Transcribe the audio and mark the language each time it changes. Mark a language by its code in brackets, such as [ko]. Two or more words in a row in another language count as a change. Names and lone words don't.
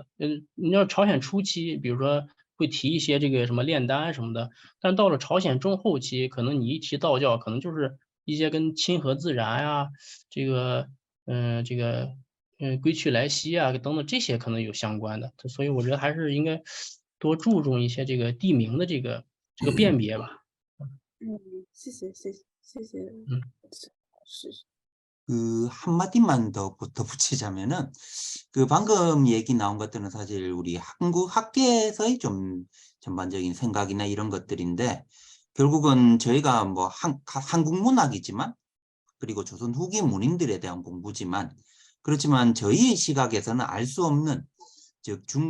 [zh] 你要朝鲜初期，比如说会提一些这个什么炼丹什么的，但到了朝鲜中后期，可能你一提道教，可能就是一些跟亲和自然呀，这个归去来兮啊等等这些可能有相关的，所以我觉得还是应该多注重一些这个地名的这个辨别吧。谢谢。是。 [ko] 한마디만 더 덧붙이자면은, 방금 얘기 나온 것들은 사실 우리 한국 학계에서의 좀 전반적인 생각이나 이런 것들인데, 결국은 저희가 뭐 한국 문학이지만, 그리고 조선 후기 문인들에 대한 공부지만, 그렇지만 저희의 시각에서는 알 수 없는, 즉